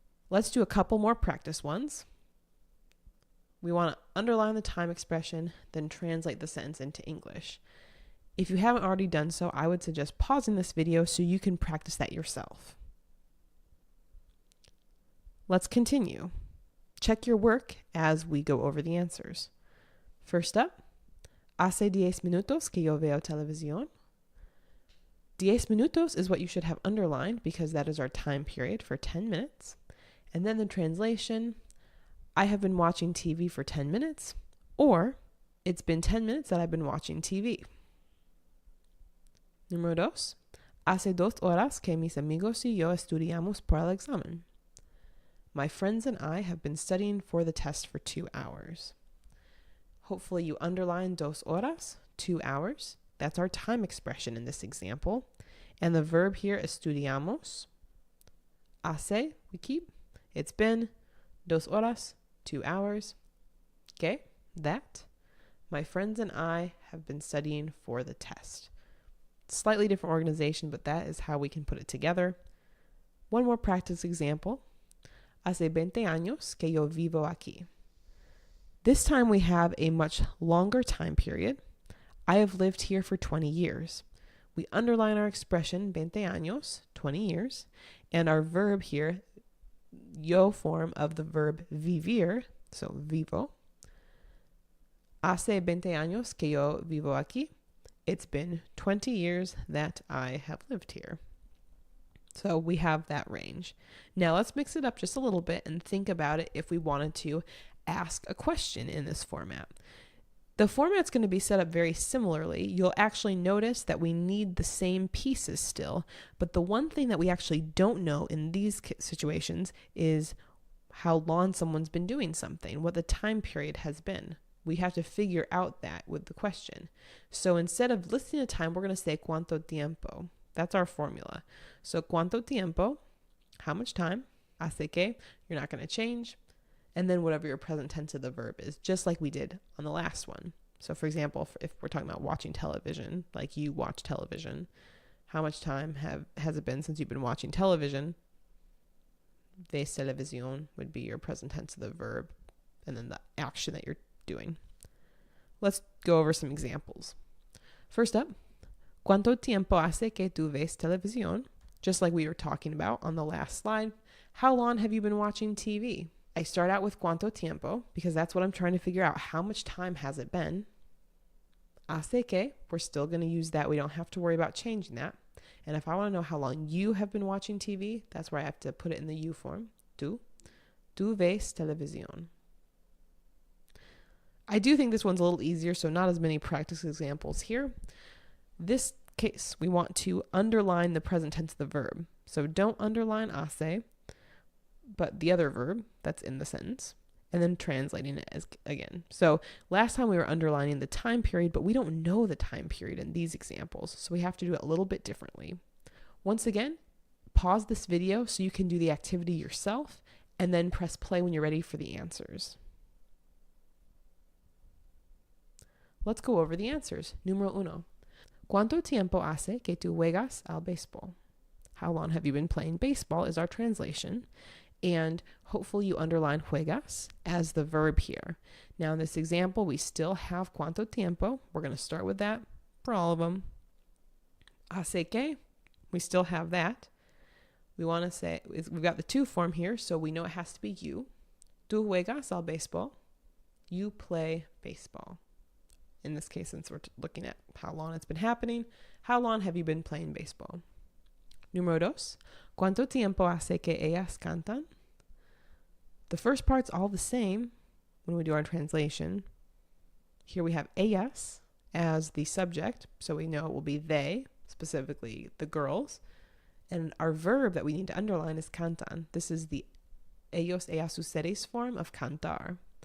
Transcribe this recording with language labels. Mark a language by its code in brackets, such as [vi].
[en] Let's do a couple more practice ones. We want to underline the time expression, then translate the sentence into English. If you haven't already done so, I would suggest pausing this video so you can practice that yourself. Let's continue. Check your work as we go over the answers. First up, [es] hace 10 minutos que yo veo televisión. [en] 10 minutos is what you should have underlined because that is our time period for 10 minutes. And then the translation, I have been watching TV for 10 minutes, or it's been 10 minutes that I've been watching TV. [es] Número 2. Hace 2 horas que mis amigos y yo estudiamos para el examen. [en] My friends and I have been studying for the test for 2 hours. Hopefully you underline dos horas, 2 hours. That's our time expression in this example. And the verb here, estudiamos. Hace, we keep. It's been 2 horas, 2 hours. Okay, that. My friends and I have been studying for the test. Slightly different organization, but that is how we can put it together. One more practice example. [es] Hace 20 años que yo vivo aquí. [en] This time we have a much longer time period. I have lived here for 20 years. We underline our expression 20 años, 20 years, and our verb here, yo form of the verb vivir, so vivo. [es] Hace 20 años que yo vivo aquí. [en] It's been 20 years that I have lived here. So we have that range. Now let's mix it up just a little bit and think about it if we wanted to ask a question in this format. The format's going to be set up very similarly. You'll actually notice that we need the same pieces still, but the one thing that we actually don't know in these situations is how long someone's been doing something, what the time period has been. We have to figure out that with the question. So instead of listing a time, we're going to say cuánto tiempo. That's our formula. So cuánto tiempo, how much time? Hace que, you're not going to change. And then whatever your present tense of the verb is, just like we did on the last one. So for example, if we're talking about watching television, like you watch television, how much time has it been since you've been watching television? Ves televisión would be your present tense of the verb, and then the action that you're doing. Let's go over some examples. First up, [es] ¿cuánto tiempo hace que tú ves televisión? [en] Just like we were talking about on the last slide, how long have you been watching TV? I start out with cuánto tiempo because that's what I'm trying to figure out. How much time has it been? Hace que, we're still going to use that. We don't have to worry about changing that. And if I want to know how long you have been watching TV, that's where I have to put it in the you form. [es] Tú ves televisión. [en] I do think this one's a little easier, so not as many practice examples here. This case, we want to underline the present tense of the verb. So don't underline hace, but the other verb that's in the sentence, and then translating it as again. So last time we were underlining the time period, but we don't know the time period in these examples, so we have to do it a little bit differently. Once again, pause this video so you can do the activity yourself, and then press play when you're ready for the answers. Let's go over the answers. [es] Número uno. ¿Cuánto tiempo hace que tú juegas al béisbol? [en] How long have you been playing baseball is our translation. And hopefully you underline juegas as the verb here. Now in this example, we still have cuánto tiempo. We're going to start with that for all of them. Hace que, we still have that. We want to say, we've got the to form here, so we know it has to be you. [es] Tú juegas al béisbol. [en] You play baseball. In this case, since we're looking at how long it's been happening, how long have you been playing baseball? [es] Número dos. ¿Cuánto tiempo hace que ellas cantan? [en] The first part's all the same when we do our translation. Here we have ellas as the subject, so we know it will be they, specifically the girls. And our verb that we need to underline is cantan. This is the ellos, ellas, ustedes form of cantar.